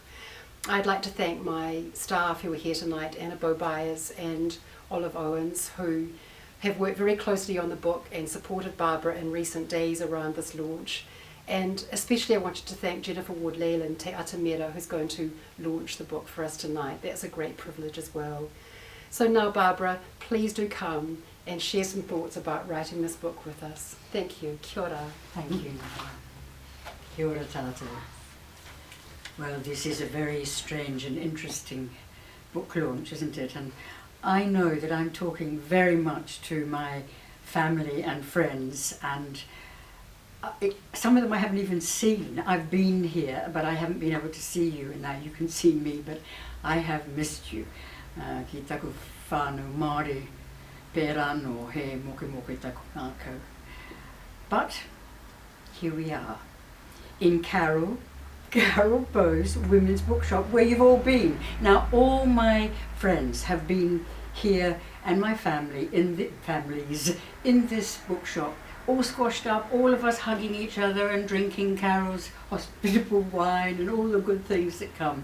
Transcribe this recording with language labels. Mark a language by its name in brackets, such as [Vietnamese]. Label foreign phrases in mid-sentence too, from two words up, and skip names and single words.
[English] I'd like to thank my staff who are here tonight, Anna Bobias and Olive Owens, who have worked very closely on the book and supported Barbara in recent days around this launch. And especially I wanted to thank Jennifer Ward-Lealand, Te Atamira, who's going to launch the book for us tonight. That's a great privilege as well. So now, Barbara, please do come and share some thoughts about writing this book with us. Thank you. [Māori] Kia ora. [English] Thank you. [Māori] Kia ora tātou. [English] Well, this is a very strange and interesting book launch, isn't it? And I know that I'm talking very much to my family and friends, and some of them I haven't even seen. I've been here, but I haven't been able to see you, and now you can see me, but I have missed you. [Māori] Ki taku whānau Māori, pērano he moke taku ngākau. [English] But here we are, in Carol Bowes Women's Bookshop, where you've all been. Now all my friends have been here, and my family, families in this bookshop, all squashed up, all of us hugging each other and drinking Carol's hospitable wine and all the good things that come.